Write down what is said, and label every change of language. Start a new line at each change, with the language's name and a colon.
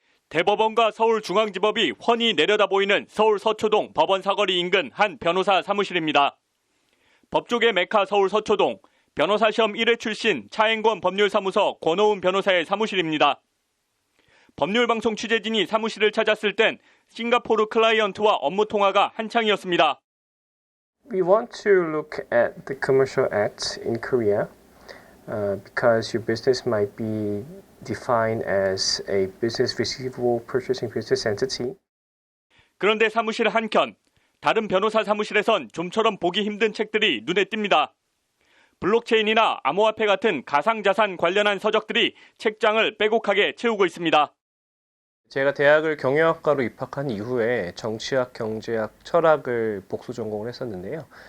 Korean: 대법원과 서울중앙지법이 훤히 내려다보이는 서울 서초동 법원 사거리 인근 한 변호사 사무실입니다. 법조계 메카 서울 서초동, 변호사 시험 1회 출신 차엔권 법률사무소 권오훈 변호사의 사무실입니다. 법률방송 취재진이 사무실을 찾았을 땐 싱가포르 클라이언트와 업무 통화가 한창이었습니다.
English: We want to look at the commercial acts in Korea because your business might be defined as a business receivable purchasing business entity.
Korean: 그런데 사무실 한켠, 다른 변호사 사무실에선 좀처럼 보기 힘든 책들이 눈에 띕니다. 블록체인이나 암호화폐 같은 가상자산 관련한 서적들이 책장을 빼곡하게 채우고 있습니다. 제가 대학을 경영학과로 입학한 이후에 정치학, 경제학, 철학을 복수 전공을 했었는데요.